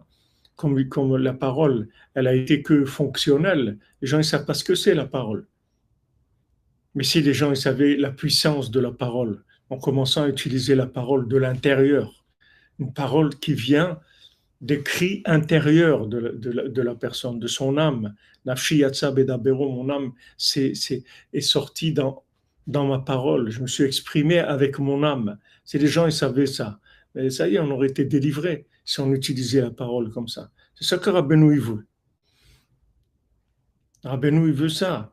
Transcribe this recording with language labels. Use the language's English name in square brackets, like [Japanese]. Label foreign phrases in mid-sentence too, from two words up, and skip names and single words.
[French] Comme la parole, elle a été que fonctionnelle, les gens ne savent pas ce que c'est la parole. Mais si les gens ils savaient la puissance de la parole, en commençant à utiliser la parole de l'intérieur, une parole qui vient des cris intérieurs de la personne, de son âme. [Hebrew] נפשי יצאה בדברו, [French] mon âme est sortie dans ma parole. Je me suis exprimé avec mon âme. Si les gens ils savaient ça, mais ça y est, on aurait été délivré si on utilisait la parole comme ça. C'est ça que Rabbeinu il veut. Rabbeinu il veut ça.